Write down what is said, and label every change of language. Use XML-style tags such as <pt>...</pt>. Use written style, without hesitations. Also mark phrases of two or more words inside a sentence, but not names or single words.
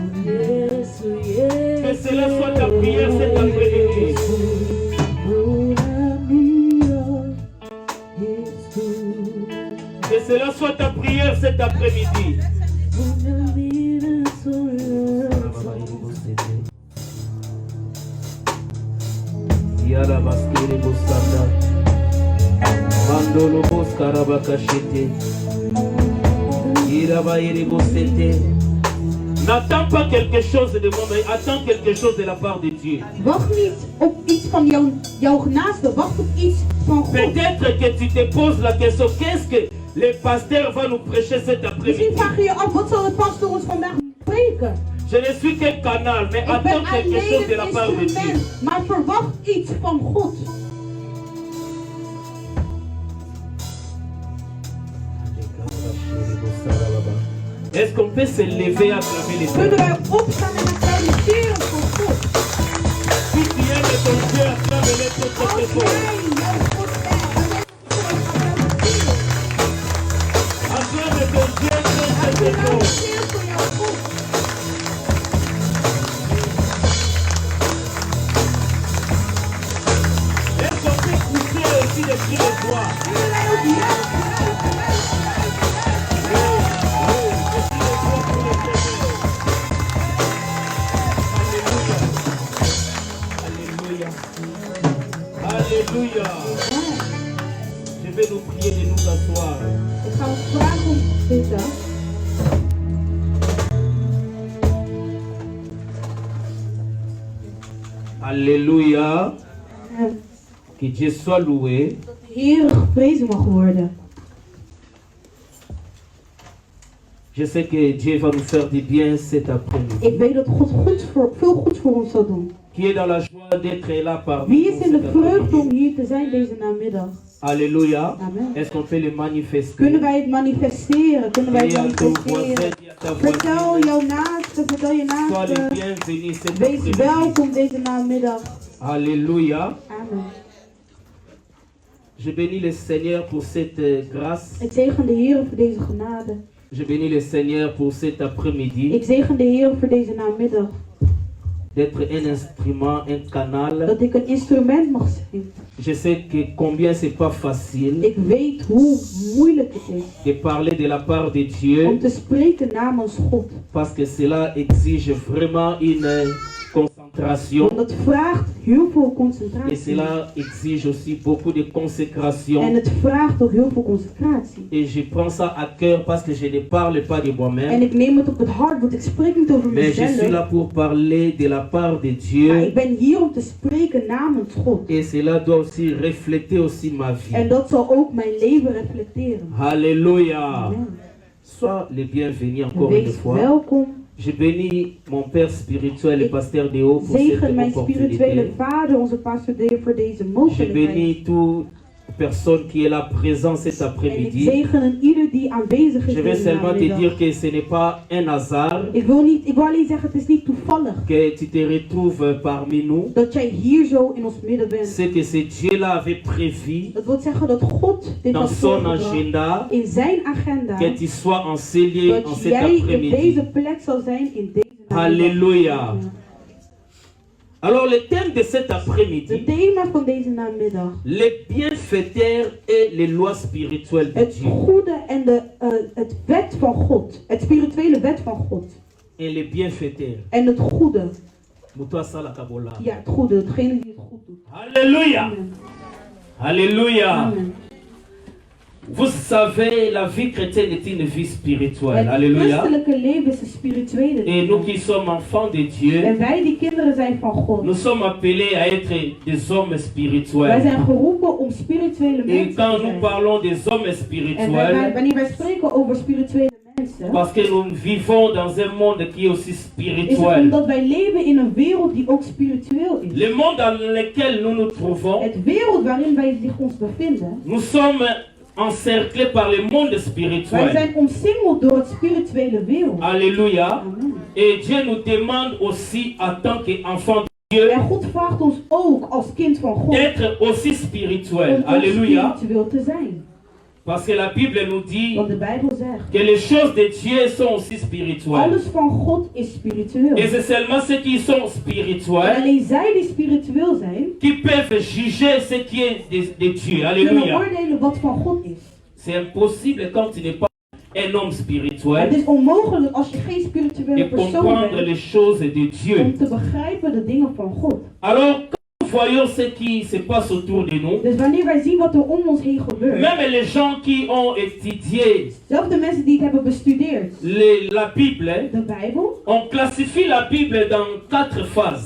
<fr>Que cela soit ta prière cet après-midi. Que cela soit ta prière cet après-midi. Yara baskiri bustanda. Mandolo boskarabaka shete. Iraba iri bostete. N'attends pas quelque chose de moi, mais attends quelque chose de la part de Dieu.</fr> <nl>Wacht niet op iets van jouw naaste, wacht op iets van God.</nl> <fr>Peut-être que tu te poses la question, le pasteur va nous prêcher cet après-midi.</fr> <nl>Misschien vraag je je af, wat zal de pastor ons vandaag spreken?</nl> <fr>Je ne suis qu'un canal, mais</fr> <nl>Ik ben</nl> <fr>attends quelque chose</fr> <nl>alleen</nl> <fr>de la</fr> <nl>een</nl> <fr>part de Dieu.</fr> <nl>instrument, maar verwacht iets van God.</nl> <fr>Est-ce qu'on peut se lever à travers les</fr> <nl>Kunnen</nl> <fr>yeux?</fr> <nl>wij opstaan en applaudisseren voor God?</nl> <fr>Si tu aimes ton Dieu, acclame-le très très</fr> <nl>Als</nl> <fr>très fort.</fr> <nl>jij jouw God bent, dan ben je applaudisseren.</nl> <fr>Acclame ton Dieu très très très fort.</fr> <nl>Applaudisseer voor jouw God.</nl> <fr>Est-ce qu'on peut pousser aussi les cris de joie?</fr> <nl>Kunnen wij ook juichen?</nl> <fr>Alléluia. Je vais nous prier de nous asseoir.</fr> <nl>Ik ga ons vragen om te zitten.</nl> <fr>Alléluia.</fr> <nl>En</nl> <fr>Que Dieu soit loué.</fr> <nl>dat de Heer geprezen mag worden.</nl> <fr>Je sais que Dieu va nous faire du bien cet</fr> <nl>Ik</nl> <fr>après-midi.</fr> <nl>weet dat God veel goeds voor ons zal doen.</nl> <fr>Qui est dans la joie d'être là parmi</fr> <nl>Wie</nl> <fr>nous</fr> <nl>is in de</nl> <fr>cet</fr> <nl>vreugde</nl> <fr>après-midi?</fr> <nl>om hier te zijn deze namiddag?</nl> <fr>Alléluia. Amen. Est-ce qu'on peut le manifester?</fr> <nl>Kunnen wij het manifesteren? Kunnen wij</nl> <fr>Dis</fr> <nl>het</nl> <fr>à ton voisin,</fr> <nl>manifesteren?</nl> <fr>dis à ta</fr> <nl>Vertel</nl> <fr>voisine,</fr> <nl>jouw naaste, vertel je</nl> <fr>sois le</fr> <nl>naaste.</nl> <fr>bienvenu cet</fr> <nl>Wees</nl> <fr>après-midi.</fr> <nl>welkom deze namiddag.</nl> <fr>Alléluia. Amen. Je bénis le Seigneur pour cette grâce.</fr> <nl>Ik zegen de Heer voor deze genade.</nl> <fr>Je bénis le Seigneur pour cet après-midi.</fr> <nl>Ik zegen de Heer voor deze namiddag.</nl> <fr>D'être un instrument, un canal.</fr> <nl>Dat ik een instrument mag zijn.</nl> <fr>Je sais que combien c'est pas facile</fr> <nl>Ik weet hoe moeilijk het is</nl> <fr>de parler de la part de</fr> <nl>om</nl> <fr>Dieu</fr> <nl>te spreken namens God.</nl> <fr>parce que cela exige vraiment une concentration</fr> <nl>Want het vraagt heel veel</nl> <fr>et</fr> <nl>concentratie.</nl> <fr>cela exige aussi beaucoup de</fr> <nl>En</nl> <fr>consécration.</fr> <nl>het vraagt ook heel veel concentratie.</nl> <fr>Et je prends ça à cœur parce que je ne parle pas de</fr> <nl>En</nl> <fr>moi-même,</fr> <nl>ik neem het op het hart, want ik spreek niet over</nl> <fr>mais je suis</fr> <nl>mezelf.</nl> <fr>là pour parler de la part de</fr> <nl>Maar</nl> <fr>Dieu</fr> <nl>ik ben hier om te spreken namens God.</nl> <fr>et cela doit aussi refléter aussi ma</fr> <nl>En</nl> <fr>vie.</fr> <nl>dat zal ook mijn leven reflecteren.</nl> <fr>Alléluia. Amen. Sois le bienvenu encore une</fr> <nl>Wees</nl> <fr>fois.</fr> <nl>welkom.</nl> <fr>Je bénis mon Père spirituel, le pasteur Déo, pour cette</fr> <nl>Zegen mijn spirituele</nl> <fr>opportunité.</fr> <nl>vader, onze pastor Deo, voor deze</nl> <fr>Je</fr> <nl>mogelijkheid.</nl> <fr>bénis toute personne qui est là présente cet</fr> <nl>En ik</nl> <fr>après-midi.</fr> <nl>zegen ieder die aanwezig is</nl> <fr>Je vais</fr> <nl>deze</nl> <fr>seulement te</fr> <nl>namiddag.</nl> <fr>dire que ce n'est pas un hasard</fr> <nl>Ik wil alleen zeggen, het is niet toevallig</nl> <fr>que tu te retrouves parmi nous.</fr> <nl>dat jij hier zo in ons midden bent.</nl> <fr>C'est que ce Dieu-là avait prévu</fr> <nl>Dat wil zeggen dat God dit had</nl> <fr>dans son</fr> <nl>voorgebracht</nl> <fr>agenda</fr> <nl>in zijn agenda.</nl> <fr>que tu sois enseigné en</fr> <nl>Dat</nl> <fr>cet</fr> <nl>jij in</nl> <fr>après-midi.</fr> <nl>deze plek zal zijn in deze namiddag.</nl> <fr>Alléluia. Alors le thème de cet</fr> <nl>Het</nl> <fr>après-midi,</fr> <nl>thema van deze namiddag.</nl> <fr>les bienfaiteurs et les lois spirituelles de</fr> <nl>Het</nl> <fr>Dieu.</fr> <nl>goede en het wet van God. Het spirituele wet van God.</nl> <fr>Et les bienfaiteurs.</fr> <nl>En het goede. Mutua sala kabola. Ja, het goede. Hetgene die het goed doet.</nl> <fr>Alléluia. Amen. Alléluia. Amen. Vous savez, la vie chrétienne est une vie spirituelle.</fr> <nl>Het</nl> <fr>Alléluia.</fr> <nl>christelijke leven is een spirituele</nl> <fr>Et nous</fr> <nl>leven.</nl> <fr>qui sommes enfants de Dieu,</fr> <nl>En wij die kinderen zijn van God.</nl> <fr>nous sommes appelés à être des hommes</fr> <nl>Wij</nl> <fr>spirituels.</fr> <nl>zijn geroepen om spirituele</nl> <fr>Et</fr> <nl>mensen</nl> <fr>quand</fr> <nl>te</nl> <fr>nous</fr> <nl>zijn.</nl> <fr>parlons des hommes</fr> <nl>En</nl> <fr>spirituels,</fr> <nl>wanneer wij spreken over spirituele mensen,</nl> <fr>parce que nous vivons dans un monde qui est aussi</fr> <nl>is het</nl> <fr>spirituel.</fr> <nl>omdat wij leven in een wereld die ook spiritueel is.</nl> <fr>Le monde dans lequel nous nous trouvons,</fr> <nl>Het wereld waarin wij ons bevinden,</nl> <fr>nous sommes encerclés par le monde</fr> <nl>wij</nl> <fr>spirituel.</fr> <nl>zijn omsingeld door het spirituele wereld.</nl> <fr>Alléluia. Amen. Et Dieu nous demande aussi, en tant qu'enfants de Dieu,</fr> <nl>En God vraagt ons ook als kind van God</nl> <fr>d'être aussi</fr> <nl>om</nl> <fr>spirituel.</fr> <nl>ook</nl> <fr>Alléluia.</fr> <nl>spiritueel te zijn.</nl> <fr>Parce que la Bible nous dit</fr> <nl>Want de Bijbel zegt,</nl> <fr>que les choses de Dieu sont aussi spirituelles.</fr> <nl>alles van God is spiritueel.</nl> <fr>Et c'est seulement ceux qui sont</fr> <nl>En</nl> <fr>spirituels</fr> <nl>alleen zij die spiritueel zijn,</nl> <fr>qui peuvent juger ce qui est de Dieu.</fr> <nl>kunnen</nl> <fr>Alléluia.</fr> <nl>oordelen wat van God is.</nl> <fr>C'est impossible quand tu n'es pas un homme</fr> <nl>Het</nl> <fr>spirituel</fr> <nl>is onmogelijk als je geen spirituele</nl> <fr>de</fr> <nl>persoon</nl> <fr>comprendre</fr> <nl>bent</nl> <fr>les choses de</fr> <nl>om</nl> <fr>Dieu.</fr> <nl>te begrijpen de dingen van God.</nl> <fr>Alors, quand nous voyons ce qui se passe autour de nous,</fr> <nl>Dus wanneer wij zien wat er om ons heen gebeurt,</nl> <fr>même les gens qui ont étudié</fr> <nl>zelfs de mensen die het hebben bestudeerd,</nl> <fr>la Bible,</fr> <nl>de Bijbel,</nl> <fr>on classifie la Bible dans 4 phases.</fr>